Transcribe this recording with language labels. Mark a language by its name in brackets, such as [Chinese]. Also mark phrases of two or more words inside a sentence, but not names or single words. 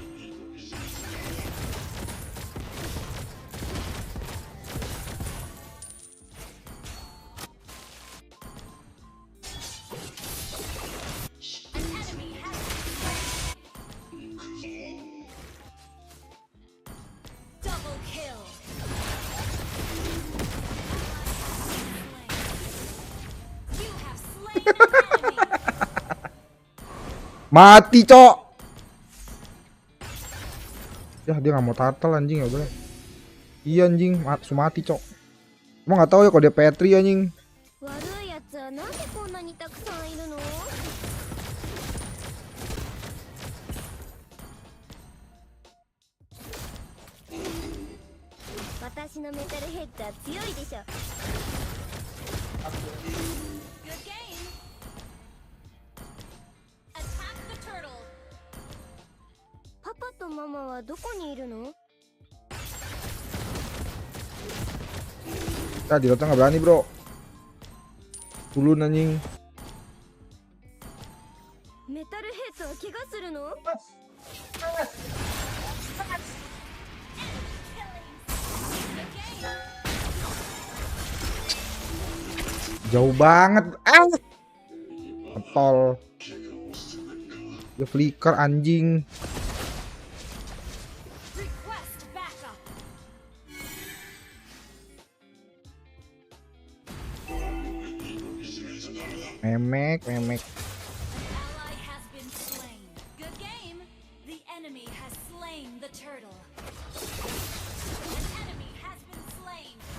[English] An enemy has been slain. Double kill! You have slain an enemy! [Indonesian] Mati cok. Ya dia nggak mau turtle anjing ya udah. Iya anjing, mati cok. Emang nggak tahu ya kalau dia petri anjing. [Japanese] 悪いやつはなんでこんなにたくさんいるの？私のメタルヘッダー強いでしょ。 [English] Good game! Attack the turtle! [Japanese] パパとママはどこにいるの？ [Indonesian] Tadi Dota nggak berani bro. Ulun anjing. [Japanese] メタルヘッドは怪我するの？ [Indonesian] Jauh banget. Kontol. Dia flicker anjing. [English] Request backup! [Indonesian] Memek. [English] Ally has been slain. Good game! The enemy has slain the turtle. An enemy has been slain.